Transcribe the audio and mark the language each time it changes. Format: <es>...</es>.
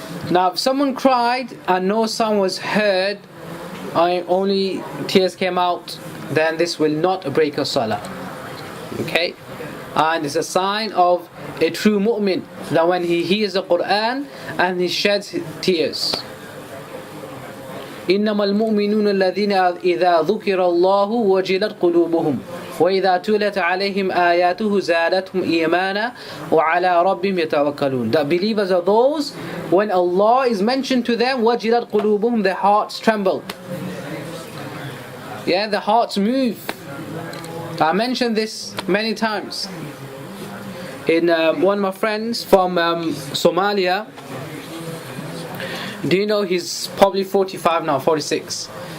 <en>Now, if someone cried and no sound was heard, only tears came out, then this will not break your salah. Okay. And it's a sign of a true mu'min that when he hears the Quran and he sheds tears.</en> <ar>إنما المؤمنون الذين إذا ذكر الله وجلت قلوبهم وإذا تلت عليهم آياته زادتهم إيمانا وعلى ربهم يتوكلون.</ar> <en>The believers are those when Allah is mentioned to them,</en> <ar>وجلت قلوبهم,</ar> <en>their hearts tremble. Yeah, the hearts move. I mentioned this many times. In one of my friends from Somalia, do you know he's probably 45 now, 46.</en>